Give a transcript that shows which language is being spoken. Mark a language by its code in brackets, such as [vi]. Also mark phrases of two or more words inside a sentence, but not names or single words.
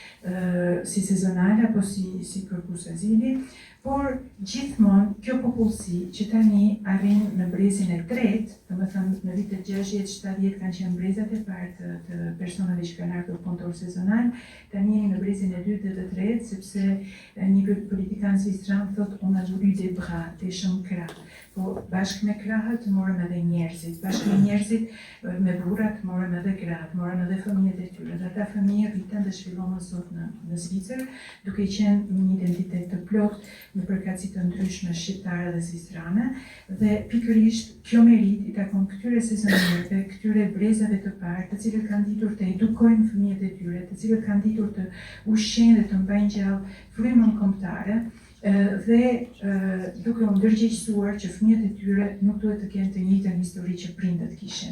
[sq] si sezonale apo si kërkues azili, por gjithmonë kjo popullsi që tani arrin në brezin e tretë, domethënë në vitet 60-70 kanë qenë brezat e parë të personave që kanë ardhur punëtor sezonal, tani jemi në brezin e dytë dhe të tretë, sepse një politikan zvicran thotë [fr] on a voulu des bras, des chambres [sq] krah. Po bashkë me krahët morëm edhe njerëzit, bashkë me njerëzit me burrat morëm edhe gratë, morëm edhe fëmijët e tyre. Dhe ata fëmijë rriten dhe zhvillohen sot në Zvicër, duke qenë një identitet të plotë në përkatësi të ndryshme shqiptare dhe zvicrane, dhe pikërisht kjo merit i takon këtyre sezonierëve, këtyre brezave të parë, të cilët kanë ditur të edukojnë fëmijët e tyre, të cilët kanë ditur të ushqejnë dhe të mbajnë gjallë frymën kombëtare, dhe duke u ndërgjegjësuar që fëmijët e tyre nuk duhet të kenë të njëjtën histori që prindët kishin.